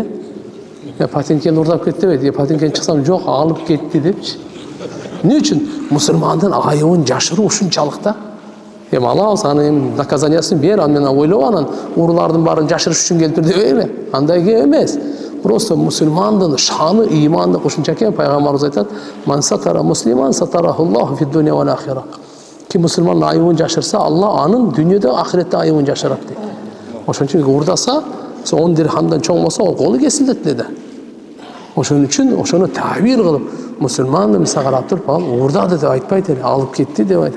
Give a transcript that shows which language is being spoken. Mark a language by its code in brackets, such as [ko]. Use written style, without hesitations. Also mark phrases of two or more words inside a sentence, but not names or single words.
[ky] Патенкен урдап кетти деп, патенкен чыксам жок, алып кетти депчи. Эмне үчүн? Мусулмандын айыбын жашыруу ушунчалык да. Алабыз, анын наказаниясын бер, анан ойлоп анан уурулардын баарын жашырыш үчүн келтир дебейби? Андай эмес. Просто мусулмандын шаны, ыймандык ушунча экен. Пайгамбарыбыз айтат: [ar] "من ستر مسلما ستره الله في الدنيا والآخرة". [ky] Ким мусулмандын айыбын жашырса, Алла анын дүйнөдө, ахиретте айыбын жашырат дейт. Ошон үчүн уурдаса, 10 дирхамдан чоң болсо, ол колу кесилет деди. Ошон үчүн ошону табир кылып, мусулманды мисал карап туруп, ал уурдады деп айтпайт эле, алып кетти деп айтат.